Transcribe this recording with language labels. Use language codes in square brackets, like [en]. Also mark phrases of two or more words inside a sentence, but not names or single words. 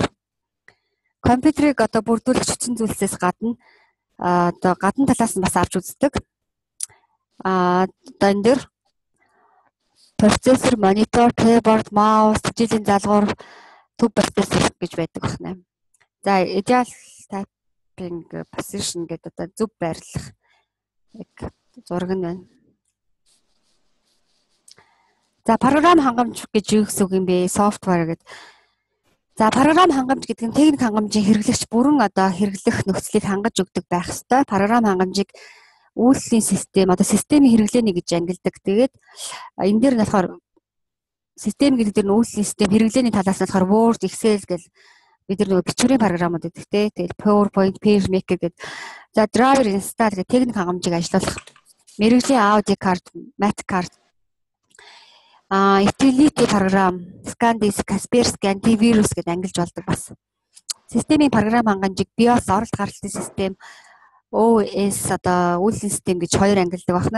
[mn] Компьютерийг одоо бүрдүүлэх хүчин зүйлсээс гадна одоо гадна талаас нь бас авч үздэг. Одоо энэ дээр процессор, монитор, keyboard, mouse, хичээлийн залгуур, төв процессор гэж байдаг байна. За [en] ideal typing position [mn] гэдэг одоо зөв байрлах зураг нь байна. За програм хангамж гэж юу гэсэн үг юм бэ? Софтвер гэдэг. За програм хангамж гэдэг нь техник хангамжийн хэрэглэгч бүрэн одоо хэрэглэх нөхцөлийг хангаж өгдөг байх ёстой. Програм хангамжийг үйлслийн систем одоо системийн хэрэглээний гэж ангилдаг. Тэгээд энэ дээр нь болохоор систем гэдэг нь үйлслийн систем хэрэглээний талаас нь болохоор Word, Excel гэл бид нар нөгөө бичвэрийн програмууд гэдэг те. Тэгээд PowerPoint, PageMaker гэдэг. За [en] driver install [mn] гэх техник хангамжийг ажиллуулах. Мэргэжлийн аудио карт, мат карт utility програм, ScanDisk, Kaspersky, antivirus гэдээ ангилж болдог бас. Системийн програм хангамжийг BIOS, оролт гаргалтын систем, OS одоо үйлслийн систем гэж хоёр ангилдаг байна.